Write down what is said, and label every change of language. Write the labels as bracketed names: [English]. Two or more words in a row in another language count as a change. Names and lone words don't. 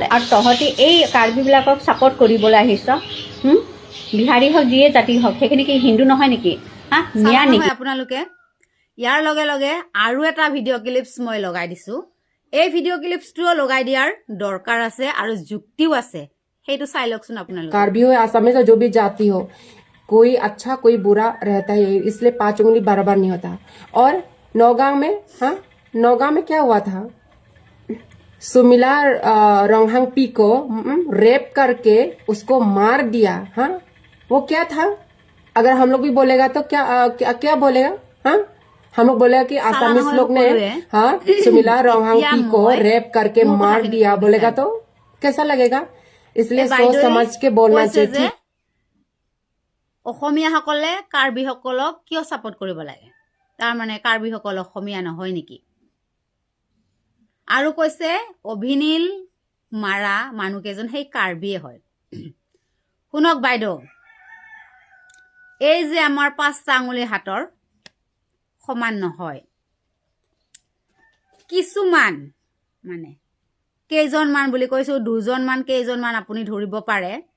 [Assamese] আৰু তহঁতি এই কাৰ্বিবিলাকক ছাপোৰ্ট কৰিবলৈ আহিছ? বিহাৰী হওক যিয়ে জাতি হওক, সেইখিনি কি হিন্দু নহয় নেকি? মিয়া নেকি? আপোনালোকে ইয়াৰ লগে লগে আৰু এটা ভিডিঅ' ক্লিপছ মই লগাই দিছোঁ। এই ভিডিঅ' ক্লিপছটোও লগাই দিয়াৰ দৰকাৰ আছে আৰু যুক্তিও আছে, সেইটো চাই লওকচোন আপোনালোকে। [Hindi] कार्बी हो असम में जो भी जाति हो, कोई अच्छा कोई बुरा रहता है, इसलिए 5 उंगली बराबर नहीं होता। और नौगांव में नौगांव में क्या हुआ था? सुमिला रोंगहांगपी को रेप करके उसको मार दिया। वो क्या था? अगर हम लोग भी बोलेगा तो क्या बोलेगा? हम लोग बोलेगा कि आसामीज लोग ने सुमिला रोंगहांगपी को रेप करके मार दिया, बोलेगा तो कैसा लगेगा? इसलिए सोच समझ के बोलना चाहिए। [Assamese] অসমীয়াসকলে কাৰ্বিসকলক কিয় ছাপোৰ্ট কৰিব লাগে? তাৰমানে কাৰ্বিসকল অসমীয়া নহয় নেকি? আৰু কৈছে অভিনীল মাৰা মানুহকেইজন সেই কাৰ্বিয়ে হয়। শুনক বাইদেউ, এই যে আমাৰ 5টা আঙুলি হাতৰ সমান নহয়, কিছুমান মানে কেইজনমান বুলি কৈছো, 2জনমান কেইজনমান আপুনি ধৰিব পাৰে।